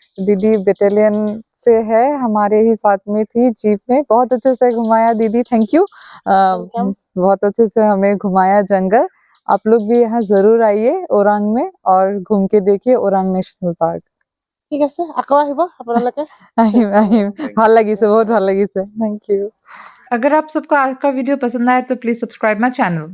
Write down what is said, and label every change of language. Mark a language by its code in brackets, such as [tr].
[hi] दीदी बटालियन से है, हमारे ही साथ में थी जीप में, बहुत अच्छे से घुमाया दीदी, [en] Thank you. [hi] बहुत अच्छे से हमें घुमाया जंगल। आप लोग भी यहाँ जरूर आइए ओरांग में और घूम के देखिए ओरांग नेशनल पार्क। [as] ঠিক আছে, আকৌ আহিব আপোনালোকে। আহিম আহিম, ভাল লাগিছে, বহুত ভাল লাগিছে, [en] Thank you. [hi] अगर आप सबको आज का वीडियो पसंद आए तो [en] Please subscribe my channel.